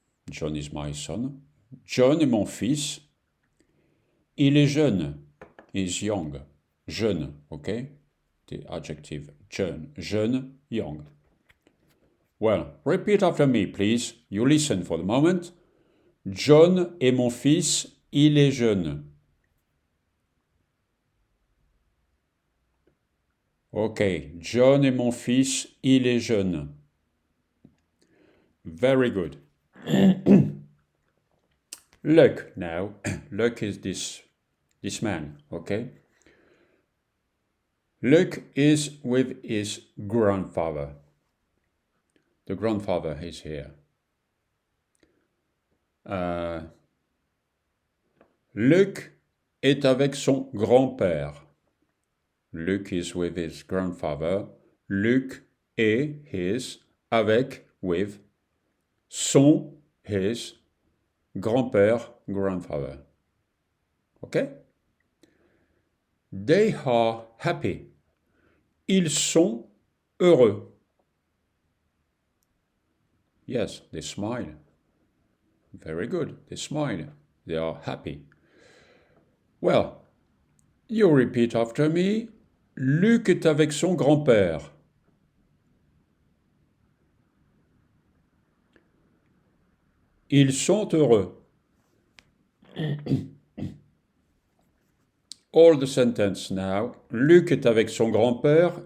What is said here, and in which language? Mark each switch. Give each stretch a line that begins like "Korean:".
French: John is my son. John est mon fils. Il est jeune. Is young.
English: Jeune, okay? The adjective, jeune, young. Well, repeat after me, please. You listen for the moment.
French: John est mon fils, il est jeune. Okay, John est mon fils, il est jeune.
English: Very good. Luc now. Luc is this man, okay? Luc is with his grandfather. The grandfather is here.
French: Luc est avec son grand-père.
English: Luc is with his grandfather. Luc est his, avec, with, son, his, grand-père, grandfather. Okay? They are happy. Ils sont heureux. Yes, they smile. Very good. They smile. They are happy. Well, you repeat after me.
French: Luc est avec son grand-père. Ils sont heureux. All the sentence now. Luc est avec son grand-père.